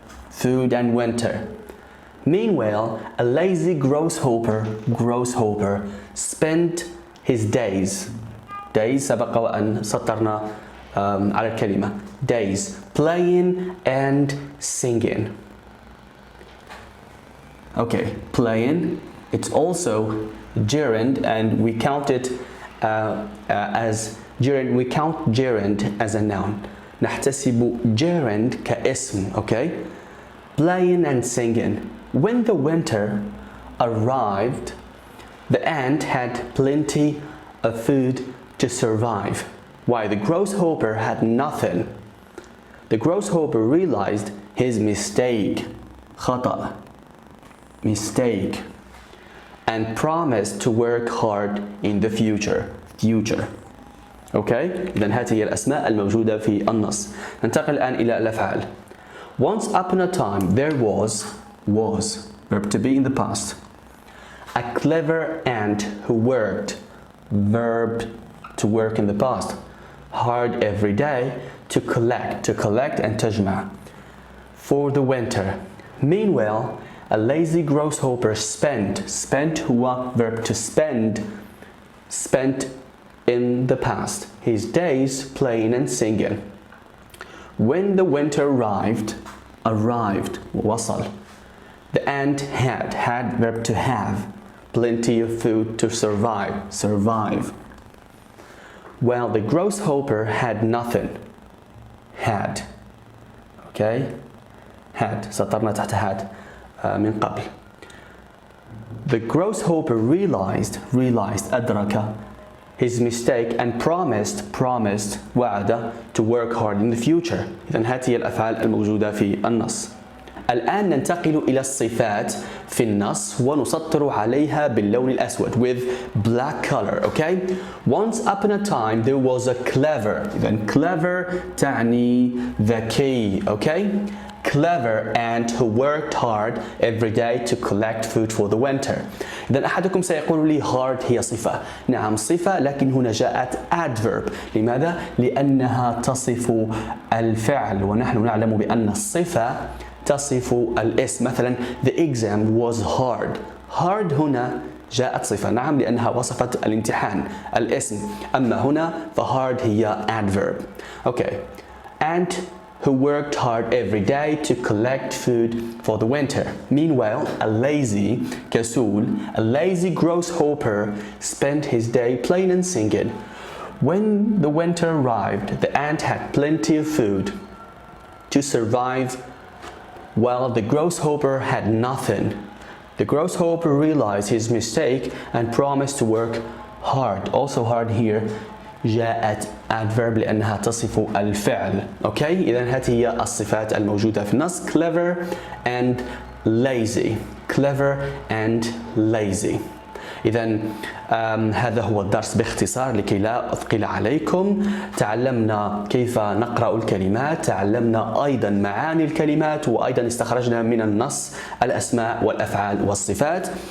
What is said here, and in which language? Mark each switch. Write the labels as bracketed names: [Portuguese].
[English] Food and winter. Meanwhile, a lazy grasshopper spent his days [Arabic] سبق وأن سطرنا على الكلمة [English] days playing and singing. Okay, playing, it's also gerund, and we count it as gerund. We count gerund as a noun. [Arabic] نحتسب gerund كاسم. [English] Okay, playing and singing. When the winter arrived, the ant had plenty of food to survive. Why? The grasshopper had nothing. The grasshopper realized his mistake. خطأ. Mistake. And promised to work hard in the future. Okay? [Arabic] إذن هذه هي الأسماء الموجودة في النص. ننتقل الآن إلى الأفعال. [English] Once upon a time there was verb to be in the past. A clever ant who worked, verb to work in the past, hard every day to collect and تجمع for the winter. Meanwhile, a lazy grasshopper spent هو verb to spent in the past his days playing and singing. When the winter arrived وصل, the ant had verb to have plenty of food to survive. While the grasshopper had nothing. [Arabic] Okay, had سطرنا تحت had من قبل. [English] The grasshopper realized أدرك his mistake and promised وعد to work hard in the future. [Arabic] إذن هذه هي الأفعال الموجودة في النص. الآن ننتقل إلى الصفات في النص ونسطر عليها باللون الأسود [English] with black color. Okay? Once upon a time there was a clever. [Arabic] إذن clever تعني ذكي. [English] Okay? Clever ant who worked hard every day to collect food for the winter. [Arabic] إذن أحدكم سيقول لي hard هي صفة. نعم صفة، لكن هنا جاءت adverb. لماذا؟ لأنها تصف الفعل، ونحن نعلم بأن الصفة تصف الاسم. مثلا [English] the exam was hard. [Arabic] hard هنا جاءت صفة. نعم لأنها وصفت الامتحان الاسم. أما هنا فhard هي adverb. [English] Okay. Ant who worked hard every day to collect food for the winter. Meanwhile, a lazy grasshopper spent his day playing and singing. When the winter arrived, the ant had plenty of food to survive, while the grasshopper had nothing. The grasshopper realized his mistake and promised to work hard. Also hard here [Arabic] جاءت adverb لأنها تصف الفعل. [English] Okay? [Arabic] إذن هذه هي الصفات الموجودة في النص. [English] Clever and lazy. Clever and lazy. [Arabic] إذن هذا هو الدرس باختصار لكي لا أثقل عليكم. تعلمنا كيف نقرأ الكلمات، تعلمنا أيضا معاني الكلمات، وأيضا استخرجنا من النص الأسماء والأفعال والصفات.